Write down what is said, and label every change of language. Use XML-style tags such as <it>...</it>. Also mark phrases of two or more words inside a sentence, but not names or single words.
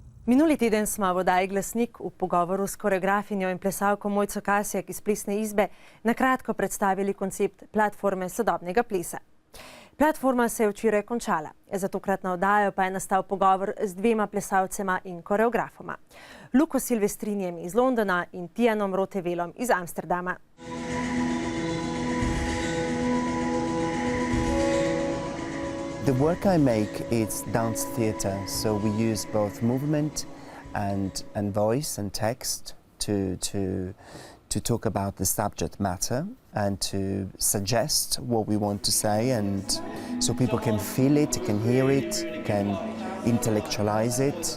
<sl>Minuli teden smo v oddaji Glasnik v pogovoru s koreografinjo in plesalko Mojco Kasjak iz Plesne izbe na kratko predstavili koncept platforme sodobnega plesa. Platforma se je včeraj končala. Za tokratno oddajo pa je nastal pogovor z dvema plesalcema in koreografoma. Luko Silvestrinjem iz Londona in Tijanom Rotevelom iz Amsterdama.</sl> <en>The work I make is dance theatre, so we use both movement and voice and text to talk about the subject matter and to suggest what we want to say, and so people can feel it, can hear it, can intellectualize it.</en>